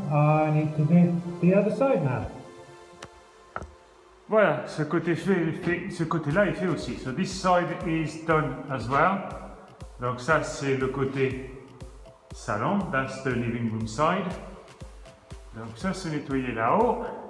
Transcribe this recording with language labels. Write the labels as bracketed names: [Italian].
[English] I need to do the other side now. [French] Voilà, ce côté-là est fait aussi. [English] So this side is done as well. [French] Donc ça c'est le côté salon, [English] that's the living room side. [French] Donc ça c'est nettoyé là-haut.